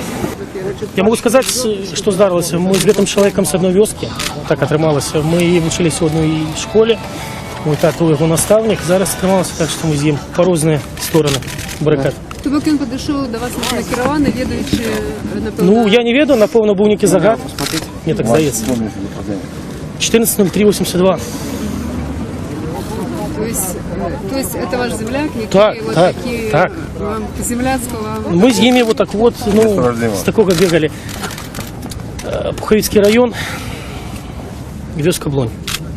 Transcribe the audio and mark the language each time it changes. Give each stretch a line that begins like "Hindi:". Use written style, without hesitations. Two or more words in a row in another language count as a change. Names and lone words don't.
Belarusian: Я могу сказаць, што здарылася. Мы з гэтым чалавекам з адной вёскі, так атрымалася. Мы вучыліся ў адной школе, мой тата у яго настаўнік, зараз атрымалася так, што мы з ім па розныя стороны барыкад. То бок ён падышоў да вас накіраваны, ведаючы, напэўна... Ну, я не ведаю, напэўна, быў нейкі загад. Мне так здаецца. 14.03.82.
Russian: То есть это ваш земляк, так, вот так, такие так. Вам по-земляцкого? Мы с ними вот так вот, с такого бегали. Пуховицкий район,
Belarusian: вёска Блонь.